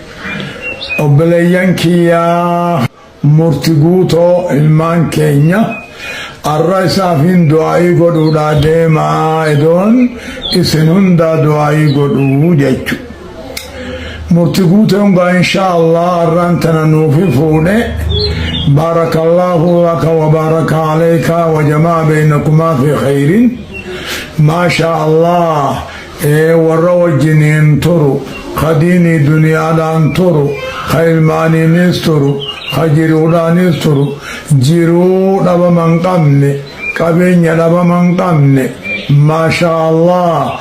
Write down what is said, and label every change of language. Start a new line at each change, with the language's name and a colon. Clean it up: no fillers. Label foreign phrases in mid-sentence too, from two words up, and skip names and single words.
Oromo: Obboleeyyan kiyyaa Murtiguuto ilmaan keenya arra isaafin du'aayii godhuudha deemaa edoon isin hundaa du'aayii godhu jechu. Murtiguuto hungaa inshaallah arraan tana nuufi fuudhe
Arabic: بارك الله لك وبارك عليك وجمع بينكما في خير ما شاء الله
Oromo: warra wajjiniin turu khadiinii duniyaadhaan turu ka ilmaaniinis turu ka jiruudhaanis turu jiruu dhabaman qabne qabeenya dhabaman qabne
Arabic: ما شاء الله